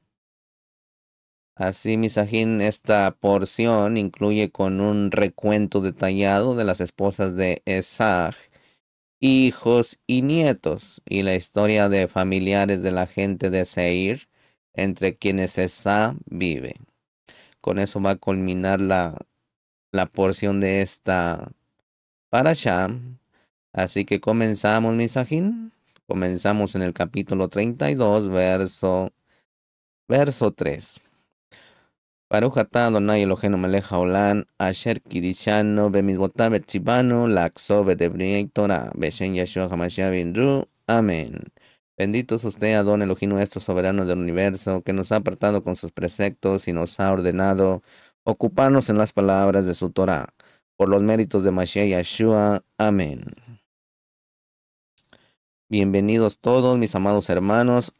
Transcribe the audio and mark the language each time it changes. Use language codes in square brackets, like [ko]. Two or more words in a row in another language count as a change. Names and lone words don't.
[es] Así, Misajín, esta porción incluye con un recuento detallado de las esposas de Esag, hijos y nietos, y la historia de familiares de la gente de Seir, entre quienes Esag vive. Con eso va a culminar la porción de esta parashá. Así que comenzamos, Misajín. Comenzamos en el capítulo 32, verso 3. [he] ברוך אתה אדוני אלוהינו מלך העולם אשר קדשנו במצוותיו וצונו לעסוק בדברי תורה בשם ישוע המשיח בינרו. [es] Amén. Bendito es usted, Adón Elohim nuestro soberano del universo, que nos ha apartado con sus preceptos y nos ha ordenado ocuparnos en las palabras de su Torah, por los méritos de Mashiach Yeshua. Amén. Bienvenidos todos, mis amados hermanos.